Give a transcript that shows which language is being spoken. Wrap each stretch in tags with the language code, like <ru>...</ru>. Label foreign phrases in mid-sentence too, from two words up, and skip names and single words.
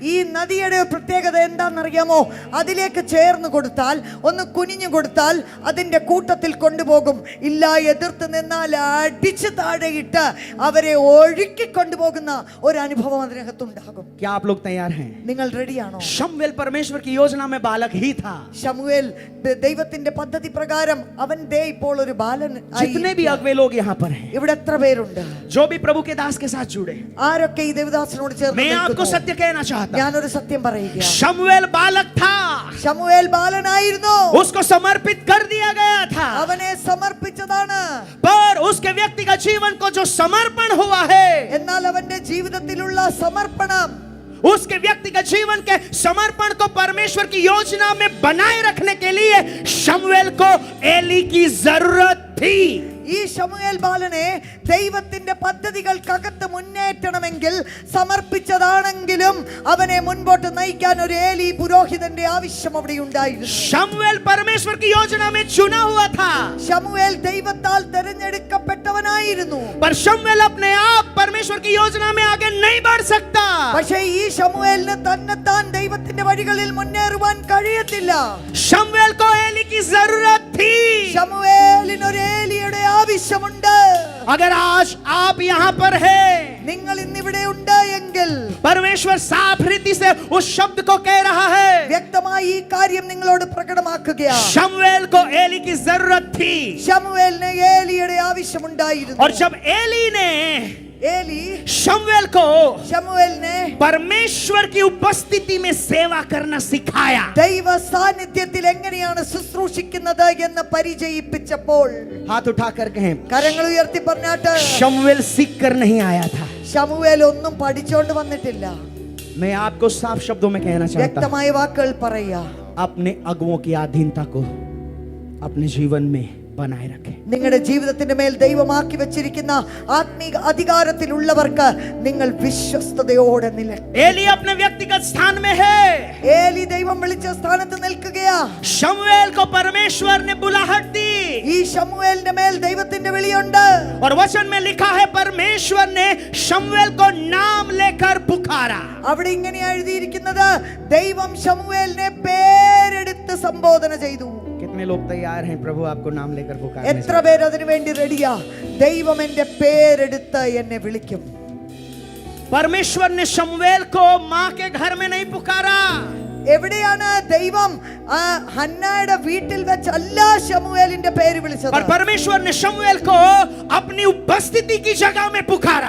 <ml>ഈ നദിയുടെ പ്രത്യേകത എന്താണെന്നറിയാമോ? അതിലേക്ക് ചേർന്ന് കൊടുത്താൽ, ഒന്ന് കുനിഞ്ഞു കൊടുത്താൽ അതിന്റെ കൂട്ടത്തിൽ കൊണ്ടുപോകും. ഇല്ല, എതിർത്ത് നിന്നാൽ അടിച്ച് താഴെയിട്ട് അവരെ ഒഴുക്കി കൊണ്ടുപോകുന്ന ഒരു അനുഭവം അതിനകത്തുണ്ടാകും.</ml> <hi>क्या आप लोग तैयार हैं?</hi> <ml>നിങ്ങൾ റെഡിയാണോ?</ml> <hi>शमूएल परमेश्वर की योजना में बालक ही था.</hi> <ml>ശമൂവേൽ ദൈവത്തിന്റെ പദ്ധതി പ്രകാരം അവൻ ദേ ഇപ്പോൾ ഒരു ബാലൻ ആയി.</ml> <hi>जितने भी अगवे लोग यहाँ पर हैं,</hi> <ml>ഇവിടെ എത്ര പേരുണ്ട്?</ml> <hi>जो भी प्रभु के दास के साथ जुड़े,</hi> <ml>ആരൊക്കെ ഈ ദേവദാസനോട് ചേർന്ന്</ml> <hi>मैं आपको</hi> <ml>നിൽക്കുന്നു?</ml> <hi>सत्य कहना चाहता हूं.</hi> <ml>ഞാനൊരു സത്യം പറയുകയാണ്.</ml> <hi>शमूएल बालक था,</hi> <ml>ശമൂവേൽ ബാലനായിരുന്നു.</ml> <hi>उसको समर्पित कर दिया गया था,</hi> <ml>അവനെ സമർപ്പിച്ചതാണ്.</ml> <hi>पर उसके व्यक्तिगत जीवन को जो समर्पण हुआ है,</hi> <ml>എന്നാൽ അവന്റെ ജീവിതത്തിലുള്ള സമർപ്പണം,</ml> <hi>उसके व्यक्तिगत जीवन के समर्पण को परमेश्वर की योजना में बनाए रखने के लिए शमूएल को एली की जरूरत थी.</hi> <ml>ഈ ശമൂവേൽ ബാലനെ ദൈവത്തിന്റെ പദ്ധതികൾക്കകത്ത് മുന്നേറ്റണമെങ്കിൽ സമർപ്പിച്ചതാണെങ്കിലും അവനെ മുൻപോട്ട് നയിക്കാൻ ഒരു ഏലി പുരോഹിതന്റെ ആവശ്യം അവിടെ ഉണ്ടായിരുന്നു.</ml> <hi>शमूएल परमेश्वर की योजना में चुना हुआ था,</hi> <ml>ശമൂവേൽ ദൈവത്താൽ തിരഞ്ഞെടുക്കപ്പെട്ടവനായിരുന്നു.</ml> <hi>पर शमूएल अपने आप परमेश्वर की योजना में आगे नहीं बढ़ सकता.</hi> <ml>പക്ഷേ ഈ ശമൂവേലിന് തന്നെത്താൻ ദൈവത്തിന്റെ വഴികളിൽ മുന്നേറുവാൻ കഴിയത്തില്ല.</ml> <hi>शमूएल को एली की जरूरत थी.</hi> <ml>ശമൂവേലിന് ഒരു ഏലിയുടെ ആവശ്യമുണ്ട്.</ml> <hi>अगर आज आप यहाँ पर हैं,</hi> <ml>നിങ്ങൾ ഇന്നിവിടെ ഉണ്ട് എങ്കിൽ</ml> <hi>परमेश्वर साफ रीति से उस शब्द को कह रहा है,</hi> <ml>വ്യക്തമായി ഈ കാര്യം നിങ്ങളോട് പ്രകടമാക്കുകയാണ്.</ml> <hi>शमूएल को एली की जरूरत थी.</hi> <ml>ശമൂവേലിന് ഏലിയുടെ ആവശ്യമുണ്ടായിരുന്നു.</ml> <hi>और जब एली ने</hi> <ml>ഏലി</ml> <hi>शमूएल को</hi> <ml>ശമൂവേലിനെ</ml> <hi>परमेश्वर की उपस्थिति में सेवा करना सिखाया,</hi> <ml>ദൈവ സാന്നിധ്യത്തിൽ എങ്ങനെയാണ് ശുശ്രൂഷിക്കുന്നത് എന്ന് പരിചയിപ്പിച്ചപ്പോൾ,</ml> <hi>हाथ उठाकर कहें,</hi> <ml>കരങ്ങൾ ഉയർത്തി പറഞ്ഞാട്ട്,</ml> <hi>शमूएल सीख कर नहीं आया था.</hi> <ml>ശമൂവേൽ ഒന്നും പഠിച്ചോണ്ട് വന്നിട്ടില്ല.</ml> <hi>मैं आपको साफ शब्दों में कहना चाहता हूं,</hi> <ml>വ്യക്തമായ വാക്കുകൾ പറയാ,</ml> <hi>अपने अगुओं की अधीनता को अपने जीवन में बनाए रखें.</hi> <ml>നിങ്ങളുടെ ജീവിതത്തിന്റെ മേൽ ദൈവമാക്കി വെച്ചിരിക്കുന്ന ആത്മീക അധികാരത്തിലുള്ളവർക്ക് നിങ്ങൾ വിശ്വസ്തയോടെ നിൽക്കുക.</ml> <hi>एली अपने व्यक्तिगत स्थान में है.</hi> <ml>ഏലി ദൈവം വിളിച്ച സ്ഥാനത്ത് നിൽക്കുകയാ.</ml> <hi>शमूएल को परमेश्वर ने बुलाहट दी,</hi> <ml>ഈ ശമൂവേലിന്റെ മേൽ ദൈവത്തിന്റെ വിളിയുണ്ട്.</ml> <hi>और वचन में लिखा है परमेश्वर ने शमूएल को नाम लेकर पुकारा.</hi> <ml>അവിടെ ഇങ്ങനെ എഴുതിയിരിക്കുന്നത്, ദൈവം ശമൂവേലിനെ പേരെടുത്ത് സംബോധന ചെയ്തു.</ml> <hi>कितने लोग तैयार हैं प्रभु आपको नाम लेकर पुकारने?</hi> <ml>എത്ര പേര് അതിനു വേണ്ടി റെഡിയാ? ദൈവം എന്റെ പേരെടുത്ത് എന്നെ വിളിക്കും.</ml> <hi>परमेश्वर ने शमूएल को मां के घर में नहीं पुकारा,</hi> <ml>എവിടെയാണ് ദൈവം? ഹന്നായുടെ വീട്ടിൽ വെച്ചല്ല ശമൂവേലിന്റെ പേര് വിളിച്ചത്.</ml> <hi>और परमेश्वर ने शमूएल को अपनी उपस्थिति की जगह में पुकारा.</hi>